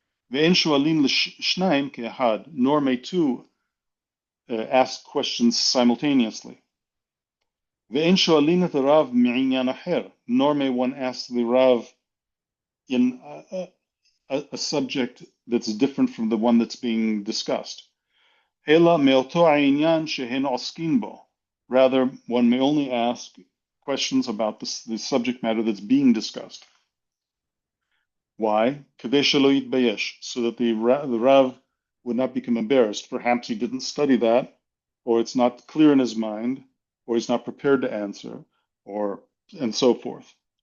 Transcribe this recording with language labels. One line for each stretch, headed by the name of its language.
Hebrew: ואין שואלים לשניים כאחד,
English: nor may two ask questions simultaneously.
Hebrew: ואין שואלים את הרב מעניין אחר,
English: nor may one ask the Rav in a subject that's different from the one that's being discussed.
Hebrew: אלא מאותו העניין שהן עוסקים בו.
English: Rather, one may only ask questions about the subject matter that's being discussed. Why?
Hebrew: כדי שלא יתבייש,
English: so that the Rav would not become embarrassed. Perhaps he didn't study that, or it's not clear in his mind, or he's not prepared to answer, or and so forth.